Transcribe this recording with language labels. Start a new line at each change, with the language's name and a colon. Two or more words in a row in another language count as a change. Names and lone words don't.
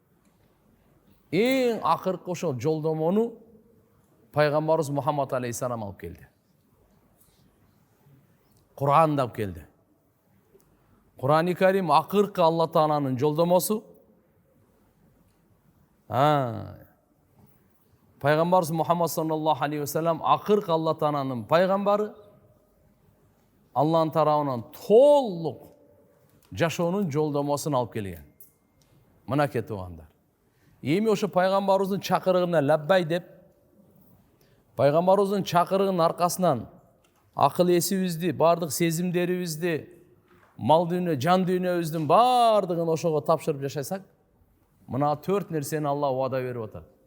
Kyrgyz: Эң акыркы ошол жолдомону пайгамбарыбыз Мухаммад алейхиссалам алып келди. Кур'ан алып келди. Кур'ани Карим акыркы Алла Тааланын жолдомосу. Пайгамбарыбыз Мухаммад
Arabic: صلى الله عليه وسلم
Kyrgyz: акыркы Алла Тааланын пайгамбары. Алланын тарабынан толук жашоонун жолдомосун алып келген. Мынакей туугандар. Эми ошо пайгамбарыбыздын чакырыгына лаббай деп, пайгамбарыбыздын чакырыгынын аркасынан акыл эсибизди, бардык сезимдерибизди, мал дүйнө, жан дүйнөбүздүн бардыгын ошого тапшырып жашасак, мына 4 нерсени Алла убада берип атат.